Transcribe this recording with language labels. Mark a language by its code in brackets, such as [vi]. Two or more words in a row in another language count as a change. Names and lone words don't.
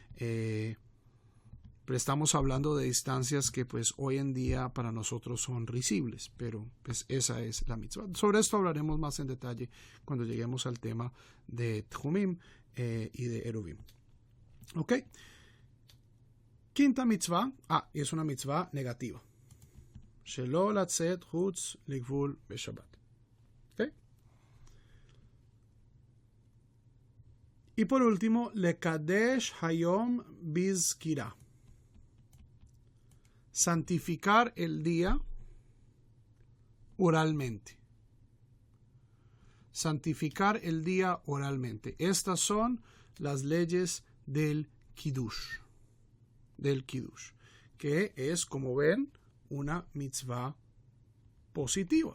[es] Pero estamos hablando de distancias que pues hoy en día para nosotros son risibles, pero pues esa es la mitzvah. Sobre esto hablaremos más en detalle cuando lleguemos al tema de Tchumim y de Eruvim. ¿Ok? Quinta mitzvah, es una mitzvah negativa. [he] שלא לצאת חוץ לגבול בשבת. [es] ¿Ok? Y por último, [he] לקדש היום בזכירה. [es] Santificar el día oralmente. Santificar el día oralmente. Estas son las leyes del Kiddush. Que es, como ven, una mitzvah positiva.